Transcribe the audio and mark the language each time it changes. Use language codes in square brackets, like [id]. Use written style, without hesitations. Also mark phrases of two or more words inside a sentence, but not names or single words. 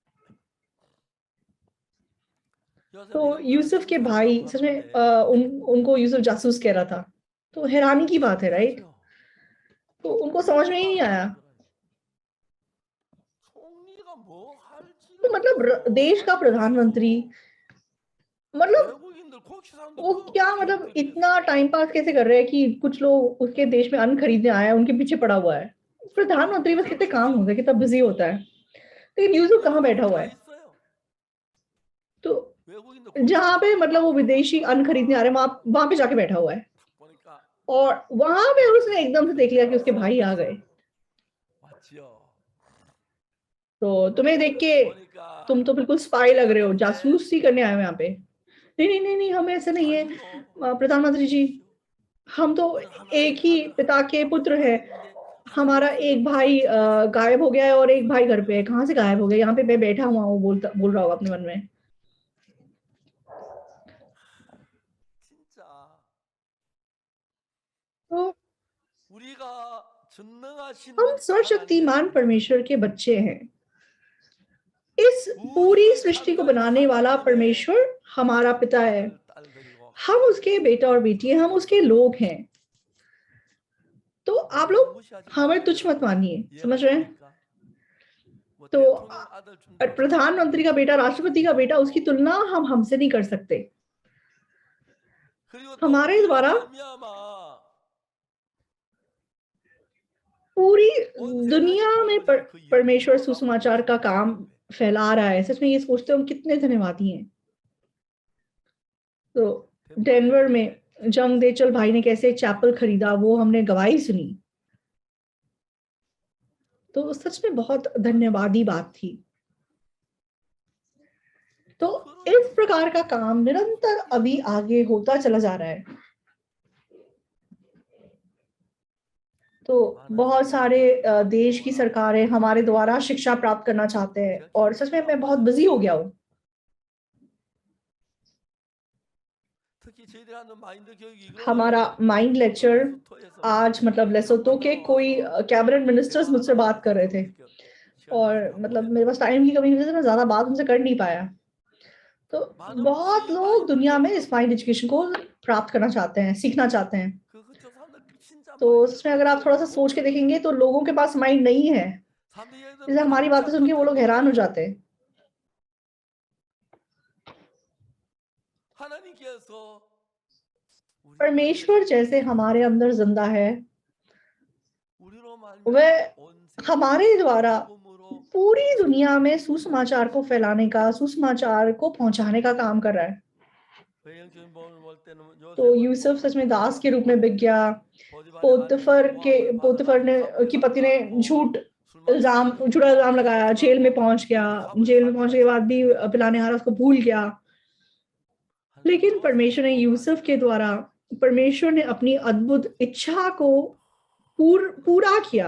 [hi] तो यूसुफ के भाई सच में उनको यूसुफ जासूस कह रहा था, तो हैरानी की बात है, राइट? तो उनको समझ में ही नहीं आया। तो मतलब देश का प्रधानमंत्री, मतलब [ko] 터키 사람도 [hi] वो [ko] 그 [hi] क्या मतलब [ko] 기업들에서 [hi] इतना टाइम पास कैसे कर रहे हैं कि कुछ लोग उसके देश में अन्न खरीदने आए हैं, उनके पीछे पड़ा हुआ है। प्रधानमंत्री बस कितने काम होते हैं, कितना बिजी होता है, लेकिन यूसुफ कहाँ बैठा हुआ [ko] 다 [hi] है? [ko] 있어요. [hi] तो [ko] 외국인들 [hi] जहाँ पे मतलब वो विदेशी अन्न खरीदने आ रहे हैं, वहां पे जाके बैठा हुआ है, [ko] 보니까 [hi] और वहां पे उसने एकदम से देख लिया कि उसके भाई आ गए। [ko] 맞지요. [hi] तो तुम्हें देख के [ko] 보니까 [hi] तुम तो बिल्कुल स्पाई लग रहे हो, [ko] 근데 [hi] जासूसी करने आए हो यहाँ पे। नहीं नहीं नहीं नहीं, हम ऐसे नहीं है [ko] 아니요. [hi] प्रधानमंत्री जी, हम तो [ko] 우리는 하나의 [hi] एक ही [ko] 아들, [hi] पिता के [ko] 하나님 [hi] पुत्र [ko] 아버지가 [hi] है। [ko] 있는데 [hi] हमारा [ko] 하나님 [hi] एक भाई गायब हो गया है और एक भाई घर पे है। कहाँ से गायब हो गया? यहाँ पे मैं बैठा हुआ हूँ, बोल रहा होगा अपने मन में। [ko] 진짜 [hi] तो [ko] 우리가 전능하신 [hi] हम सर्वशक्तिमान [ko] 하나님의 [hi] परमेश्वर के बच्चे हैं। इस पूरी [ko] 우주를 [hi] सृष्टि को [ko] 창조하신 [hi] बनाने वाला [ko] 하나님의 [hi] परमेश्वर हमारा पिता है, [ko] 아들, 딸들이고 [hi] हम उसके बेटा और बेटी हैं, हम उसके लोग हैं। तो आप [ko] 우리를 [hi] लोग [ko] 무시하지 [hi] हमें [ko] 마세요. [hi] तुच्छ मत मानिए, [ko] 이해가 [hi] समझ रहे हैं? [ko] 됩니까? 뭐 [hi] तो [ko] 대통령 아들 준다고 [hi] प्रधानमंत्री का बेटा, राष्ट्रपति का बेटा, उसकी तुलना हम हमसे नहीं कर सकते। [ko] 그리고 또 [hi] हमारे [ko] 우리로 [hi] द्वारा [ko] 말미암아 [hi] पूरी [ko] 온 [hi] दुनिया [ko] 세상이 [hi] में [ko] 복음을 그 [hi] परमेश्वर [ko] 이름으로 [hi] सुसमाचार का काम फैला रहा है। सच में ये सोचते हो हम कितने धन्यवादी हैं। तो डेनवर में जंग देचल भाई ने कैसे चैपल खरीदा, वो हमने गवाही सुनी। तो सच में बहुत धन्यवादी बात थी। तो इस प्रकार का काम निरंतर अभी आगे होता चला जा रहा है। तो बहुत सारे देश की सरकारें हमारे द्वारा शिक्षा प्राप्त करना चाहते हैं, और सच में मैं बहुत बिजी हो गया हूँ। [ko] 특히 저희들이 하는 마인드 교육이 이거 [hi] हमारा [en] mind lecture [hi] आज मतलब लेसोतो के कोई [en] cabinet ministers [hi] मुझसे बात कर रहे थे, और मतलब मेरे पास टाइम की कमी की वजह से मैं ज्यादा बात उनसे कर नहीं पाया। तो बहुत लोग दुनिया में इस [en] mind education [hi] को प्राप्त करना चाहते हैं, सीखना चाहते हैं। [ko] 그저 사람들 진짜 [hi] तो इसमें अगर आप थोड़ा सा सोच के देखेंगे तो लोगों के पास माइंड नहीं है, जैसे हमारी बातें सुन के वो लोग हैरान हो जाते हैं। [ko] 하나님께서 [hi] परमेश्वर जैसे हमारे अंदर जिंदा है, [ko] 우리로 [hi] वह [ko] 말미암아 온 세상에 [hi] हमारे द्वारा [ko] 복음으로 [hi] पूरी दुनिया में सुसमाचार को फैलाने का, सुसमाचार को पहुंचाने का काम कर रहा है। [ko] 외형적인 복음을 볼 때는 [hi] तो यूसुफ सच में दास के रूप में बिक गया। पोतीफर ने की पति ने झूठा इल्जाम लगाया, जेल में पहुंच गया। जेल में पहुंचने के बाद भी पिलाने हारा उसको भूल गया। लेकिन परमेश्वर ने यूसुफ के द्वारा, परमेश्वर ने अपनी अद्भुत इच्छा को पूरा किया।